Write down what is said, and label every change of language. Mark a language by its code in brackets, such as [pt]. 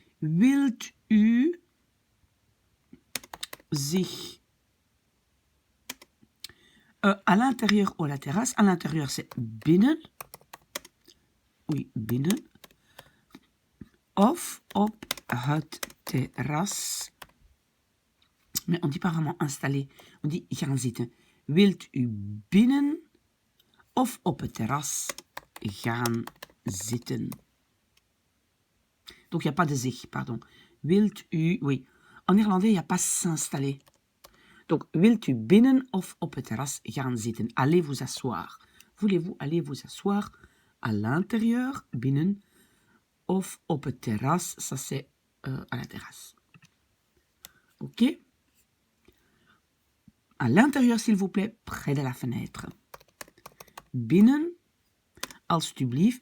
[nl] Wilt u zich [fr] à l'intérieur ou à la terrasse? À l'intérieur, c'est binnen. Oui, binnen. [nl] Of op het terras. [fr] Mais on ne dit pas vraiment installer. On dit [nl] gaan zitten. Wilt u binnen of op het terras gaan zitten? [fr] Donc, il n'y a pas de zich, pardon. [nl] Wilt u, [fr] oui. En irlandais, il n'y a pas s'installer. [nl] Donc, wilt u binnen of op het terras gaan zitten? [fr] Allez vous asseoir. Voulez-vous aller vous asseoir à l'intérieur, binnen, [nl] of op het terras, [fr] ça c'est à la terrasse. Ok? À l'intérieur, s'il vous plaît, près de la fenêtre. [nl] Binnen, alstublieft.